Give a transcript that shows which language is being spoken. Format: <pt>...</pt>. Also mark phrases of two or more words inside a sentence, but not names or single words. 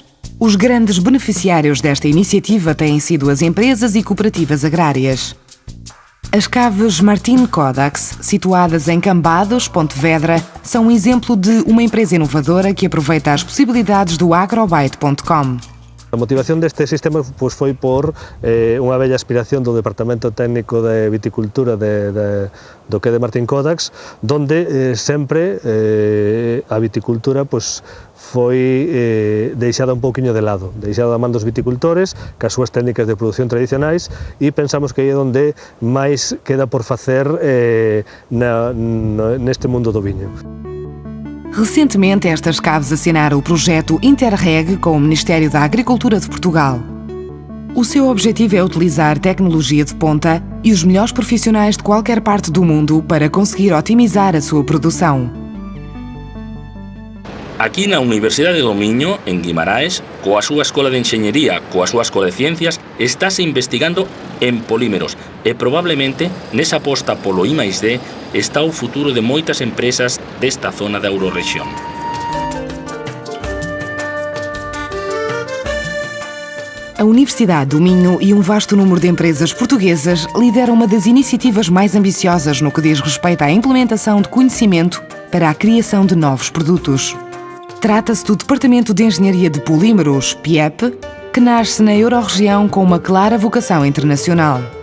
<pt>Os grandes beneficiários desta iniciativa têm sido as empresas e cooperativas agrárias. As caves Martin Codax, situadas em Cambados, Pontevedra, são um exemplo de uma empresa inovadora que aproveita as possibilidades do Agrobyte.com.</pt> <gl>A motivación deste sistema pois, foi por unha bella aspiración do Departamento Técnico de Viticultura do que de Martín Codax, donde sempre a viticultura pois, foi deixada un pouquiño de lado, deixada a man dos viticultores, cas súas técnicas de produción tradicionais, e pensamos que aí é onde máis queda por facer neste mundo do viño.</gl> <pt>Recentemente, estas caves assinaram o projeto Interreg com o Ministério da Agricultura de Portugal. O seu objetivo é utilizar tecnologia de ponta e os melhores profissionais de qualquer parte do mundo para conseguir otimizar a sua produção.</pt> <gl>Aquí na Universidade do Miño, en Guimaraes, coa súa Escola de Enxeñería, coa súa Escola de Ciencias, estáse investigando en polímeros e probablemente nesa aposta polo I+D está o futuro de moitas empresas desta zona da Eurorrexión.</gl> <pt>A Universidade do Minho e um vasto número de empresas portuguesas lideram uma das iniciativas mais ambiciosas no que diz respeito à implementação de conhecimento para a criação de novos produtos. Trata-se do Departamento de Engenharia de Polímeros, PIEP, que nasce na Eurorregião com uma clara vocação internacional.</pt>